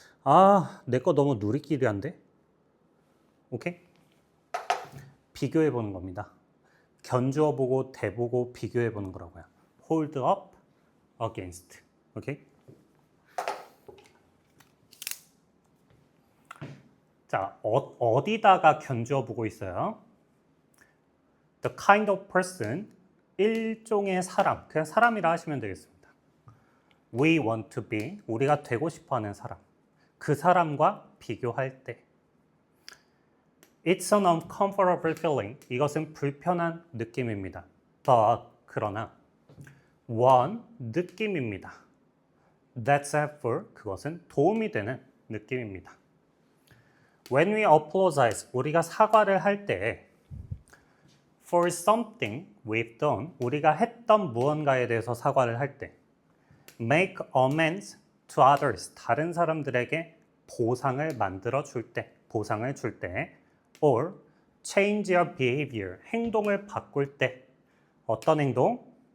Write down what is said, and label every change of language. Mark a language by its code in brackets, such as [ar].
[ko] 아, 내 거 너무 누리끼리한데? 오케이? 비교해 보는 겁니다. 견주어 보고 대보고 비교해 보는 거라고요. [en] hold up against. [ko] 오케이? 자, 어디다가 견주어 보고 있어요? [en] The kind of person, [ko] 일종의 사람. 그냥 사람이라 하시면 되겠습니다. [en] We want to be, [ko] 우리가 되고 싶어하는 사람. 그 사람과 비교할 때. [en] It's an uncomfortable feeling. [ko] 이것은 불편한 느낌입니다. But, 그러나 one, 느낌입니다. [en] That's helpful. [ko] 그것은 도움이 되는 느낌입니다. [en] When we apologize, [ko] 우리가 사과를 할 때 [en] for something we've done, [ko] 우리가 했던 무언가에 대해서 사과를 할 때 [en] make amends to others, [ko] 다른 사람들에게 보상을 만들어 줄 때, 보상을 줄 때 [en] or change your behavior, [ko] 행동을 바꿀 때 어떤 행동?